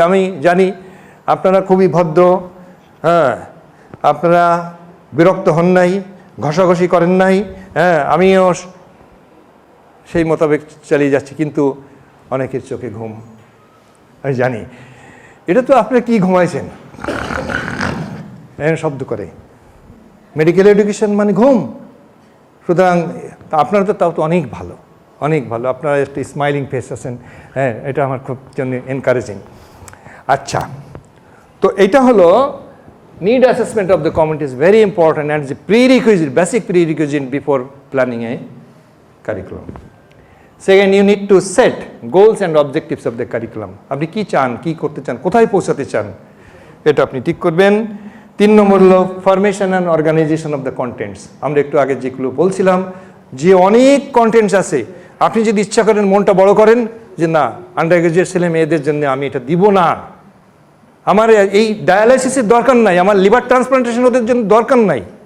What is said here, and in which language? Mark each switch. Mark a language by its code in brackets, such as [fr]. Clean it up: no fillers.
[bn] আমি জানি আপনারা খুবই ভদ্র, হ্যাঁ, আপনারা বিরক্ত হন নাই, ঘষাঘষি করেন নাই, হ্যাঁ, আমিও সেই মোতাবেক চালিয়ে যাচ্ছি, কিন্তু অনেকের চোখে ঘুম, আমি জানি। এটা তো আপনারা কি ঘুমাইছেন শব্দ করে? মেডিকেল এডুকেশন মানে ঘুম। সুতরাং আপনারা তো তাও তো অনেক ভালো, অনেক ভালো, আপনারা একটা স্মাইলিং ফেস আছেন, হ্যাঁ, এটা আমার খুব জন্য এনকারেজিং। আচ্ছা, তো এটা হলো [en] need assessment of the community is very important and is a prerequisite, basic prerequisite before planning a curriculum. Second, you need to set goals and objectives of the curriculum. [bn] আপনি কি চান, কি করতে চান, কোথায় পৌঁছাতে চান, এটা আপনি ঠিক করবেন। 3 নম্বর হলো formation and organisation of the contents. আমরা একটু আগে যেগুলো বলছিলাম যে অনেক কন্টেন্টস আছে, আপনি যদি ইচ্ছা করেন মনটা বড় করেন যে না, আন্ডার গ্রাজুয়েট ছেলে মেয়েদের জন্য আমি এটা দিব না, আমার এই ডায়ালাইসিসের দরকার নাই, আমার লিভার ট্রান্সপ্লান্টেশন ওদের জন্য দরকার নাই।